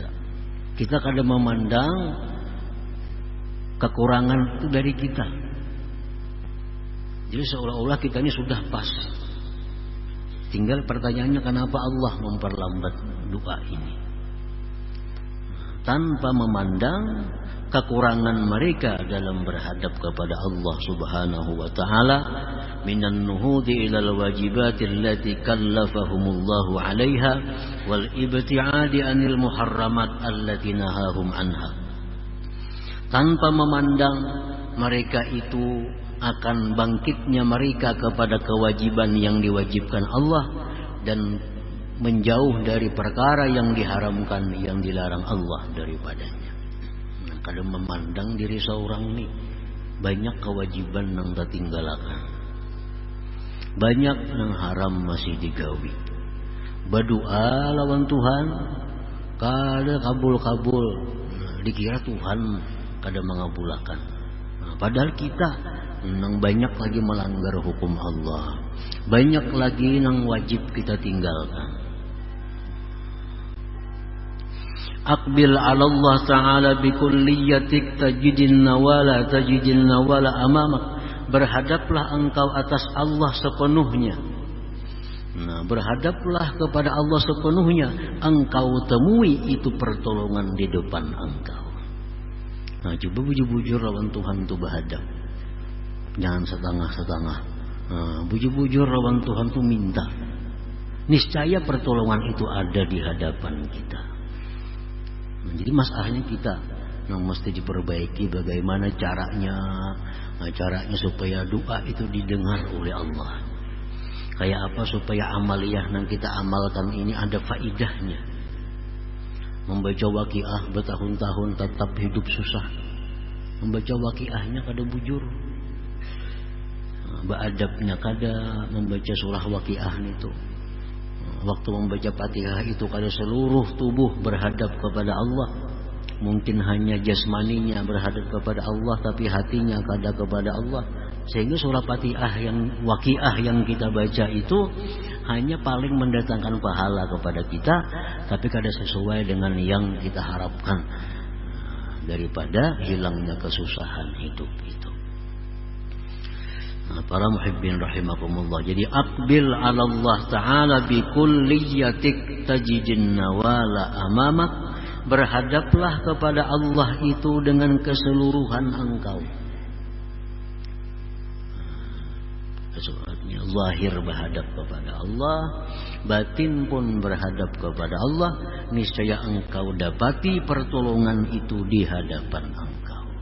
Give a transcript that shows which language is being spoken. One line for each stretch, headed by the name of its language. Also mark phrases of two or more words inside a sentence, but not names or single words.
Indonesian: Kita kadang memandang kekurangan itu dari kita. Jadi seolah-olah kita ini sudah pas. Tinggal pertanyaannya, kenapa Allah memperlambat doa ini? Tanpa memandang kekurangan mereka dalam berhadap kepada Allah
Arabic: سبحانه وتعالى من النهوض إلى الواجبات التي كلفهم الله عليها والابتعاد عن المحرمات التي نهاهم عنها.
Indonesian: Tanpa memandang mereka itu akan bangkitnya mereka kepada kewajiban yang diwajibkan Allah dan menjauh dari perkara yang diharamkan, yang dilarang Allah daripadanya. Kadang memandang diri seorang ini banyak kewajiban yang tertinggalakan, banyak yang haram masih digawi.
Banjar: Berdoa lawan Tuhan kada kabul-kabul, dikira Tuhan kada mengabulkan. Padahal kita nang banyak lagi melanggar hukum Allah, banyak lagi nang wajib kita tinggalkan.
Arabic: أقبل على الله تعالى بكليتك تجد النوال أمامك.
Indonesian: Berhadaplah engkau atas Allah sepenuhnya. Nah, berhadaplah kepada Allah sepenuhnya, engkau temui itu pertolongan di depan engkau. Nah,
Banjar: coba bujur-bujur lawan Tuhan tu berhadap.
Indonesian: Jangan setengah-setengah.
Banjar: Nah, bujur-bujur lawan Tuhan tu minta.
Indonesian: Niscaya pertolongan itu ada di hadapan kita. Jadi masalahnya kita yang mesti diperbaiki bagaimana caranya supaya doa itu didengar oleh Allah. Kayak apa supaya amaliyah yang kita amalkan ini ada faidahnya. Membaca waqiah bertahun-tahun tetap hidup susah.
Banjar: Membaca waqiahnya kada bujur. Beadabnya kada membaca surah waqiah itu. Waktu membaca Fatihah itu kada seluruh tubuh berhadap kepada Allah. Mungkin hanya jasmaninya berhadap kepada Allah, tapi hatinya kada kepada Allah. Sehingga surah Fatihah yang waqiah yang kita baca itu hanya paling mendatangkan pahala kepada kita, tapi kada sesuai dengan yang kita harapkan daripada hilangnya kesusahan hidup itu.
Indonesian: Para
Arabic: محبين رحمكم الله. Jadi أقبل على الله تعالى بكليتك تجد النوال أمامك.
Indonesian: Berhadaplah kepada Allah itu dengan keseluruhan engkau. Artinya zahir berhadap kepada Allah, batin pun berhadap kepada Allah, niscaya engkau dapati pertolongan itu di hadapan engkau.